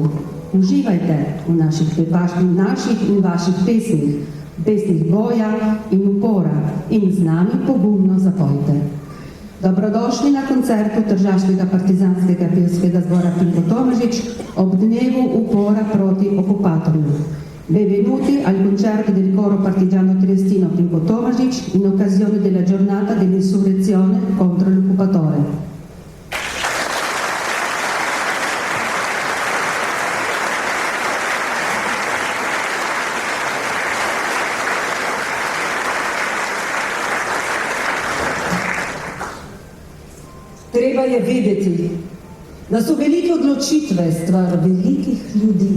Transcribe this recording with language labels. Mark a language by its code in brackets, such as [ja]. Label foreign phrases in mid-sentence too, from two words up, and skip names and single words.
[sl] Uživajte v naših in vaših pesmih boja in upora in z nami pogumno zapojte. Dobrodošli na koncertu Tržaškega partizanskega pevskega zbora Pinko Tomažič ob dnevu upora proti okupatorju. [it] Benvenuti al concerto del coro partigiano triestino Pinko Tomažič in occasione della giornata dell'insurrezione contro l'occupatore. [sl] Treba je vedeti, da so velike odločitve stvar velikih ljudi.